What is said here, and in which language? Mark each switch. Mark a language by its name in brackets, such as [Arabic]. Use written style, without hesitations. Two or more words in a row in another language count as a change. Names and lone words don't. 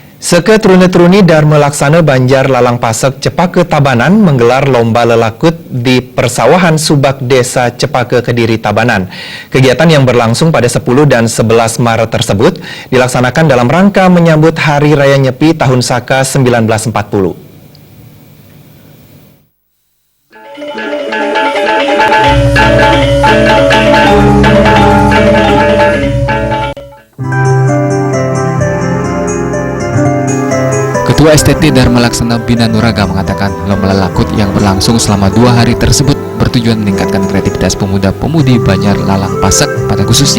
[Indonesian] Seke Truni-Truni Dharma Laksana Banjar Lalang Pasek Cepake Tabanan menggelar lomba lelakut di persawahan Subak Desa Cepake Kediri Tabanan. Kegiatan yang berlangsung pada 10 dan 11 Maret tersebut dilaksanakan dalam rangka menyambut Hari Raya Nyepi Tahun Saka 1940. Ketua STT Dharma Laksana Bina Nuraga mengatakan lomba lelakut yang berlangsung selama 2 hari tersebut bertujuan meningkatkan kreativitas pemuda-pemudi Banjar Lalang Pasek pada khususnya.